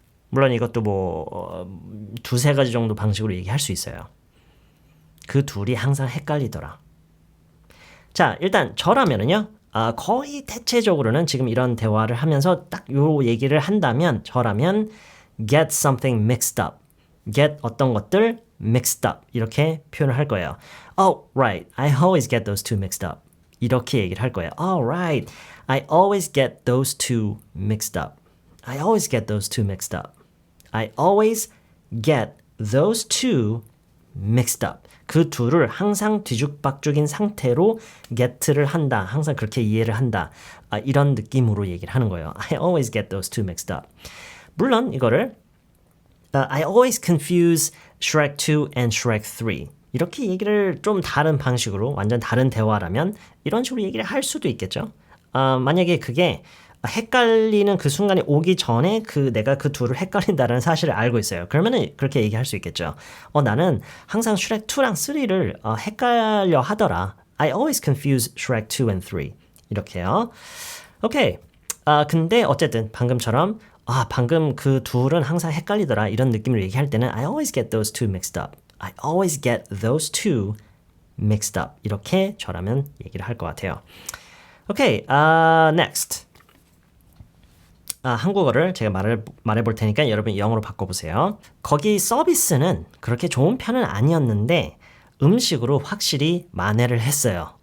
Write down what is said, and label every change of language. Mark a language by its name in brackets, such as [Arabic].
[Korean] 물론 이것도 뭐 두세 가지 정도 방식으로 얘기할 수 있어요. 그 둘이 항상 헷갈리더라. 자, 일단 저라면은요. 거의 대체적으로는 지금 이런 대화를 하면서 딱 요 얘기를 한다면 저라면 [English] get something mixed up. get [Korean] 어떤 것들 [English] mixed up. [Korean] 이렇게 표현을 할 거예요. [English] Oh, right. I always get those two mixed up. [Korean] 이렇게 얘기를 할 거예요. [English] Oh, right. I always get those two mixed up. I always get those two mixed up. I always get those two mixed up. [Korean] 그 둘을 항상 뒤죽박죽인 상태로 get를 한다. 항상 그렇게 이해를 한다. 이런 느낌으로 얘기를 하는 거예요. [English] I always get those two mixed up. [Korean] 물론 이거를 [English] I always confuse Shrek 2 and Shrek 3. [Korean] 이렇게 얘기를 좀 다른 방식으로 완전 다른 대화라면 이런 식으로 얘기를 할 수도 있겠죠. 만약에 그게 헷갈리는 그 순간이 오기 전에 내가 그 둘을 헷갈린다는 사실을 알고 있어요. 그러면은 그렇게 얘기할 수 있겠죠. 나는 항상 슈렉 2랑 3를 헷갈려 하더라. [English] I always confuse Shrek 2 and 3. [Korean] 이렇게요. 오케이. 근데 어쨌든 방금처럼 방금 그 둘은 항상 헷갈리더라. 이런 느낌으로 얘기할 때는 [English] I always get those two mixed up. I always get those two mixed up. [Korean] 이렇게 저라면 얘기를 할 것 같아요. 오케이. [English] Next. [Korean] 한국어를 제가 말해볼 테니까 여러분 영어로 바꿔보세요. 거기 서비스는 그렇게 좋은 편은 아니었는데 음식으로 확실히 만회를 했어요.